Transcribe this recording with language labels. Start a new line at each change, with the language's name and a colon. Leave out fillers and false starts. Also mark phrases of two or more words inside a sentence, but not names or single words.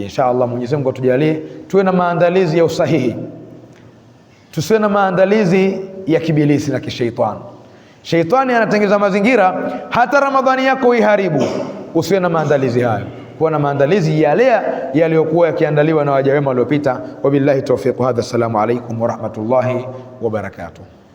Swahili: Inshallah Mwenyezi Mungu atujalie tuwe na maandalizi ya usahihi, tusiwe na maandalizi ya kibilisi na kishaitani. Shaitani anatengeneza mazingira hata Ramadhani yako iharibu. Usiwe na maandalizi hayo, kuwa na maandalizi yale yaliyokuwa yakiandaliwa na waja wema waliopita.
Arabic: وبالله التوفيق. هذا السلام عليكم ورحمة الله وبركاته.